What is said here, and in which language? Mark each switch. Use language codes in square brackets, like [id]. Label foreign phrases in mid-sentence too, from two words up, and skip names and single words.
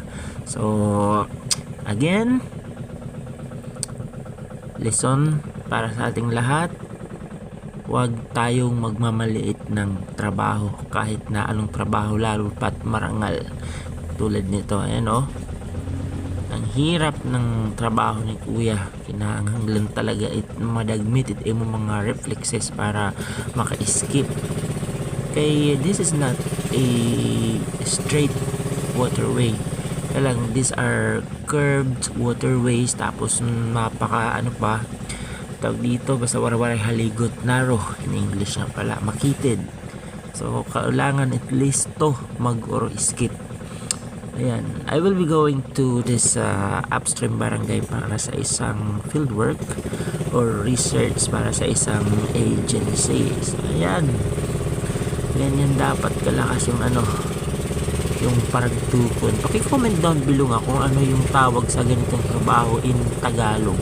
[tl] So again, lesson para sa ating lahat, huwag tayong magmamaliit ng trabaho kahit na anong trabaho, lalo pat marangal tulad nito. Ang hirap ng trabaho ni kuya, [ceb] kinahanglan talaga madagmit mo [tl] mga reflexes para maka-escape. [en] Kaya this is not a straight waterway, lang these are curved waterways, [tl] tapos napaka tawag dito, basta waray-waray haligot, [en] narrow in English [tl] nga pala, makitid. So kailangan at least to mag-escape. Ayan, [en] I will be going to this upstream barangay [tl] para sa isang fieldwork or research para sa isang agency. So ayan, ganyan dapat kalakas yung yung paragtukon. Paki-comment down below nga kung ano yung tawag sa ganitong trabaho [en] in Tagalog.